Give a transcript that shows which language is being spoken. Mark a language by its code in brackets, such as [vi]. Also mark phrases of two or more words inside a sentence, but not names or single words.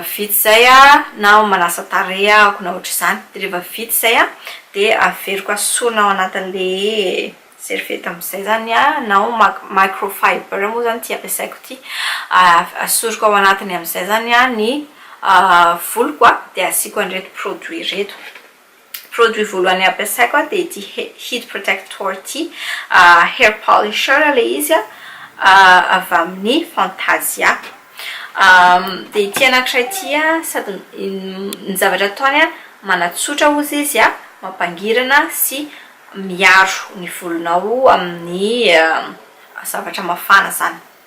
[mg] vita zay na manasa tarehy ako na ohatra zany de rehefa vita zay de averiko asorina ao anatin'le servieta amizay zany na microfiber moa zany ty ampiasaiko ty asoriko ao anatiny amizay zany ny voloko de asiko an'ireto produit reto produit voalohany ampiasaiko de ity [en] heat protector [mg] ty [en] hair polisher [mg] le izy avy amin'ny Fantasia de ity anankiray ty sady ny zavatra ataony manatsotra ozy izy mampangirana sy miaro ny volonao amin'ny zavatra mafana zany